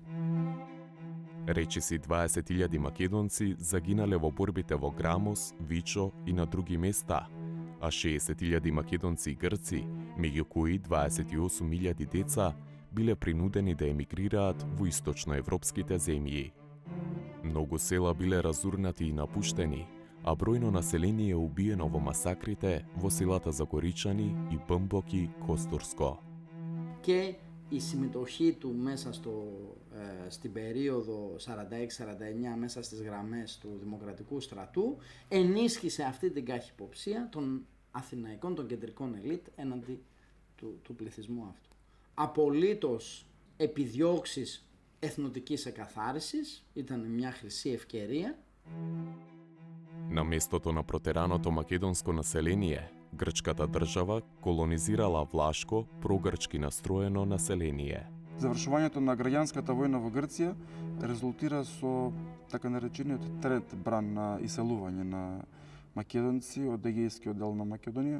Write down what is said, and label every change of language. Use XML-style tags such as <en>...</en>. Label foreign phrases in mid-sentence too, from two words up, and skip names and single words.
<mk>Речиси 20.000 македонци загинале во борбите во Грамос, Вичо и на други места, а 60.000 македонци и грци, меѓу кои 28.000 деца, биле принудени да емигрираат во источноевропските земји. Многу села биле разурнати и напуштени, а бројно население убиено во масакрите во селата Загоричани и Бамбоки, Костурско.</mk> <el>Και η συμμετοχή του μέσα στην περίοδο 46-49 μέσα στις γραμμές του Δημοκρατικού Στρατού ενίσχυσε αυτή την καχυποψία των αθηναϊκών, των κεντρικών ελίτ έναντι του πληθυσμού αυτού. Απολύτως επιδιώξεις εθνοτικής εκαθάρισης, ήταν μια χρυσή ευκαιρία.</el> <mk>На местото на протераното македонско население, грчката држава колонизирала влашко, прогрчки настроено население. Завршувањето на граѓанската војна во Грција резултира со така наречениот трет бран на иселување на македонци од Егејскиот дел на Македонија.</mk>